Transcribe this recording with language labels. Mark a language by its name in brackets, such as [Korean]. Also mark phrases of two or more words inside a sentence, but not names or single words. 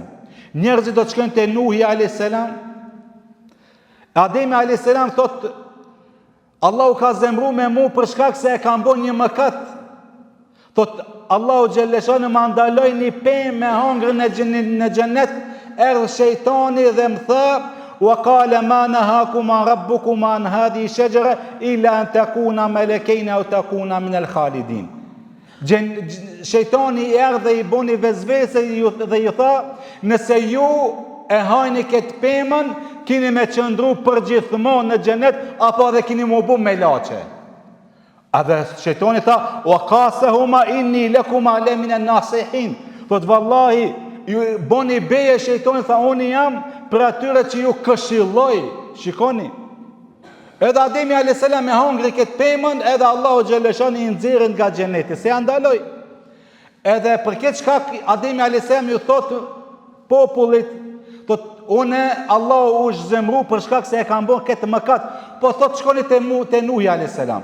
[Albanian] Njerëzit do të shkojnë te Nuhi [Arabic] عليه السلام. [Albanian] Ademi [Arabic] عليه السلام [Albanian] thot, Allahu ka zemru me mu për shkak se e kam bën një mëkat. Thot Allahu xhalleshanu më ndaloi një pemë me hëngrën në xhenet, erdhi shejtani dhe më tha, [Arabic] وقال ما نهاكما ربكما عن هذه الشجرة إلا أن تكونا ملكين أو تكونا من الخالدين. [Albanian] Shejtani erdhe i boni vezvese dhe ju tha, nëse ju e hajni këtë pemën, kini me qëndru përgjithmonë në xhenet, apo dhe kini mu bu me laçe. A dhe shejtani tha, [Arabic] وقاسمهما إني لكما لمن الناصحين. [Albanian] Thot vallahi, ju boni beje, shejtani tha, unë jam për atyre që ju këshilloj. Shikoni. Edhe Ademi [Arabic] عليه السلام [Albanian] me hongri këtë pemën, edhe Allahu xhalleshani i nxjerrën nga xheneti, se ja ndaloi. Edhe për këtë shkak Ademi [Arabic] عليه السلام [Albanian] ju thot popullit, thot unë Allahu u zemru për shkak se e kam bën këtë mëkat, po thot shkoni te Nuhi [Arabic] عليه السلام.